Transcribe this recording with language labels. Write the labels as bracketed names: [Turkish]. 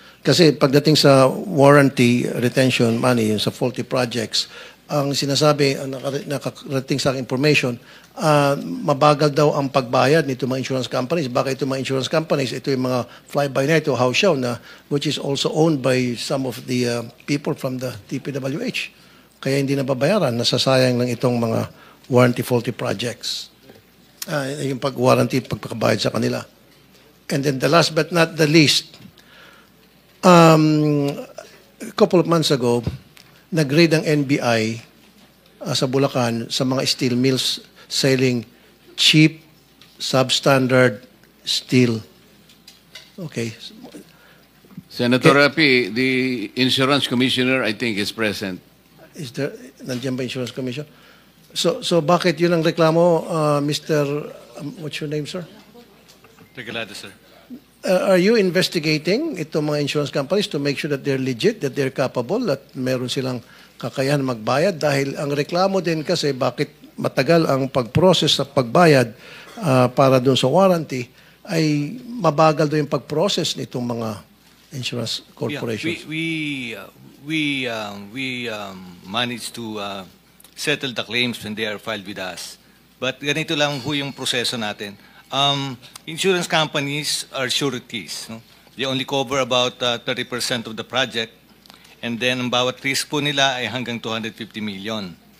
[Filipino] Kasi pagdating sa warranty, retention money, yung sa faulty projects, ang sinasabi, ang nakarating sa aking information, mabagal daw ang pagbayad nito mga insurance companies. Baka ito mga [English] insurance companies, [Filipino] ito yung mga [English] fly-by-night o house show na which is also owned by some of the people from the DPWH. [Filipino] Kaya hindi nababayaran, nasasayang ng itong mga warranty faulty projects. Yung pag-warranty, pagpakabayad sa kanila. [English] And then the last but not the least, a couple of months ago, [Filipino] nag-raid ang NBI sa Bulacan sa mga [English] steel mills selling cheap, substandard steel. Okay. Senator Rapi, the insurance commissioner, I think, is present. Is there, [Filipino] nandiyan ba [English] insurance commission? [Filipino] So bakit yun ang reklamo, Mr. [English] What's your name, sir? Regalado, sir. Are you investigating [Filipino] itong mga [English] insurance companies to make sure that they're legit, that they're capable, [Filipino] at meron silang kakayahan magbayad? Dahil ang reklamo din kasi bakit matagal ang pag-process sa pagbayad para doon sa warranty ay mabagal doon yung pag-process nitong mga insurance corporations. [English] Yeah, we managed to settle the claims when they are filed with us. [Filipino] But ganito lang ho yung proseso natin. [English] Insurance companies are sureties. No? They only cover about 30% of the project, and then [Filipino] ang bawat risk po nila ay hanggang [English] 250 million.